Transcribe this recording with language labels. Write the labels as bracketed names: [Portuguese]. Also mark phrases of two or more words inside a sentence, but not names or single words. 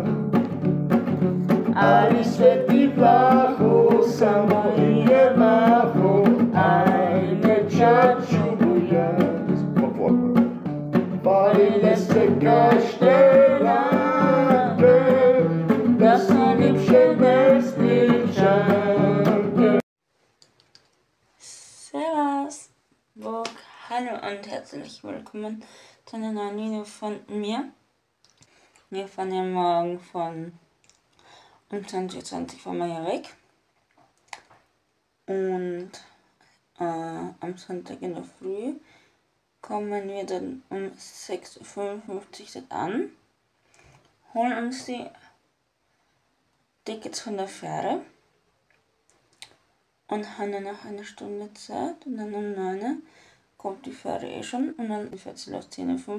[Croatian] Ali sveti vlaho, samo je maho, ajme čaču buja. Falile se kaštelanke, da su ljepše nespričanke. [German] Servus, Burg, hallo und herzlich willkommen zu einer neuen Video von mir. Wir fahren ja morgen von um 20:20 Uhr fahren wir ja weg. Und am Sonntag in der Früh kommen wir dann um 6:55 Uhr dort an, holen uns die Tickets von der Fähre und haben dann noch eine Stunde Zeit und dann um 9 Uhr kommt die Fähre eh schon und dann fährt sie los 10:15 Uhr.